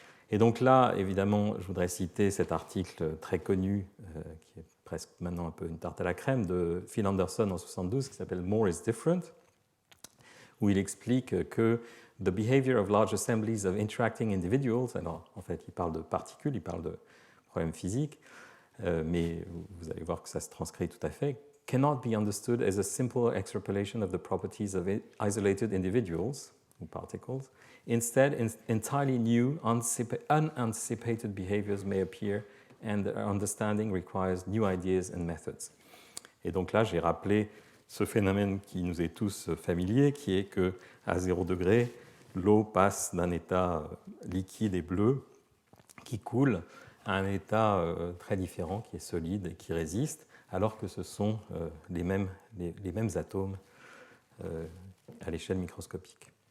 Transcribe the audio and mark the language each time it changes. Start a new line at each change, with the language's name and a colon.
French: Et donc là, évidemment, je voudrais citer cet article très connu, qui est presque maintenant un peu une tarte à la crème, de Phil Anderson en 1972, qui s'appelle « More is different », où il explique que «
English: the behavior of large assemblies of interacting individuals
French: », alors en fait, il parle de particules, il parle de problèmes physiques, mais vous allez voir que ça se transcrit tout à fait, «
English: cannot be understood as a simple extrapolation of the properties of isolated individuals
French: » ou particles.
English: Instead, entirely new, unanticipated behaviors may appear, and their understanding requires new ideas and methods.
French: Et donc là, j'ai rappelé ce phénomène qui nous est tous familier, qui est qu'à 0 degré, l'eau passe d'un état liquide et bleu qui coule à un état très différent, qui est solide et qui résiste, alors que ce sont les mêmes atomes à l'échelle microscopique.